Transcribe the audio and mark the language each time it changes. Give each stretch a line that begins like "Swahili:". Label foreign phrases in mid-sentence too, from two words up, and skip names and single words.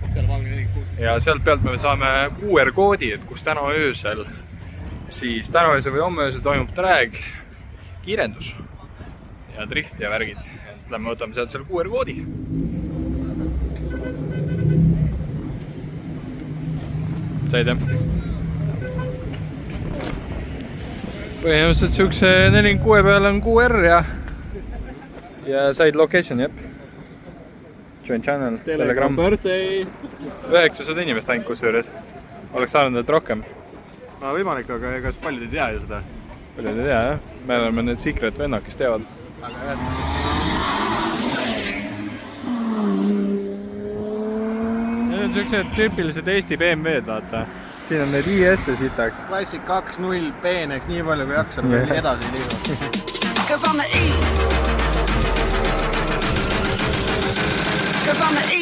Estonian: Ja sealt pealt me saame QR-koodi, et kus täna öösel või homme öösel toimub drag, kiirendus ja drift ja värgid. Lähme võtame sealt seal QR-koodi. Said jah? Põhimõtteliselt siukse 46 peal on QR ja said location, jep.
English: Join channel, Telegram.
Estonian: 900 inimest ainult kusjuures. Oleks saanud need rohkem. No võimalik, aga ega paljud ei tea ju seda. Paljud ei tea, jah. Me oleme need secret vennad, kes teevad. Need on siuksed tüüpilised Eesti BMW-d, vaata. Siin on need IS-e sitaks. Klassik 2.0 peeneks nii palju kui jaksab, nii edasi liiva.
English: Cause I'm the E. Cause I'm the E.